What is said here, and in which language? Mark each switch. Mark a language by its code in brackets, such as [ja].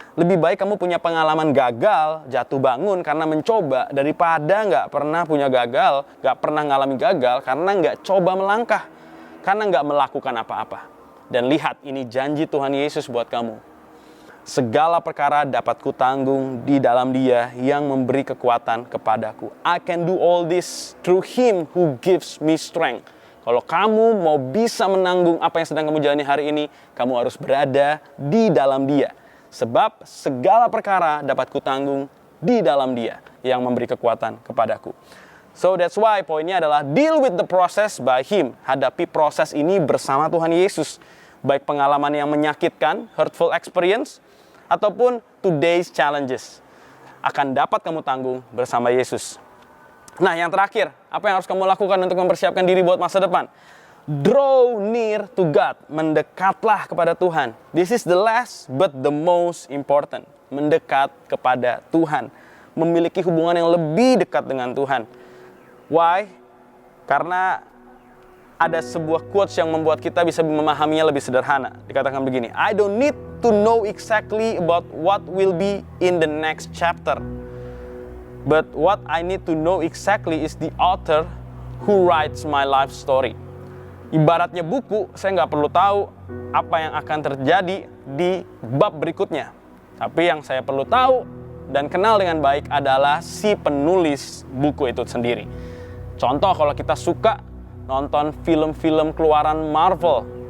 [id] Lebih baik kamu punya pengalaman gagal, jatuh bangun karena mencoba, daripada nggak pernah punya gagal, nggak pernah ngalami gagal karena nggak coba melangkah, karena nggak melakukan apa-apa. Dan lihat, ini janji Tuhan Yesus buat kamu. Segala perkara dapat kutanggung di dalam Dia yang memberi kekuatan kepadaku. [en] I can do all this through Him who gives me strength. [id] Kalau kamu mau bisa menanggung apa yang sedang kamu jalani hari ini, kamu harus berada di dalam Dia. Sebab segala perkara dapat kutanggung di dalam Dia yang memberi kekuatan kepadaku. [en] So that's why [id] poinnya adalah [en] deal with the process by Him. [id] Hadapi proses ini bersama Tuhan Yesus. Baik pengalaman yang menyakitkan, [en] hurtful experience, [id] ataupun [en] today's challenges [id] akan dapat kamu tanggung bersama Yesus. Nah, yang terakhir, apa yang harus kamu lakukan untuk mempersiapkan diri buat masa depan? [en] Draw near to God. [id] Mendekatlah kepada Tuhan. [en] This is the last but the most important. [id] Mendekat kepada Tuhan. Memiliki hubungan yang lebih dekat dengan Tuhan. Why? Karena ada sebuah quotes yang membuat kita bisa memahaminya lebih sederhana. Dikatakan begini, [en] I don't need to know exactly about what will be in the next chapter. But what I need to know exactly is the author who writes my life story. [id] Ibaratnya buku, saya nggak perlu tahu apa yang akan terjadi di bab berikutnya. Tapi yang saya perlu tahu dan kenal dengan baik adalah si penulis buku itu sendiri. Contoh kalau kita suka nonton film-film keluaran Marvel.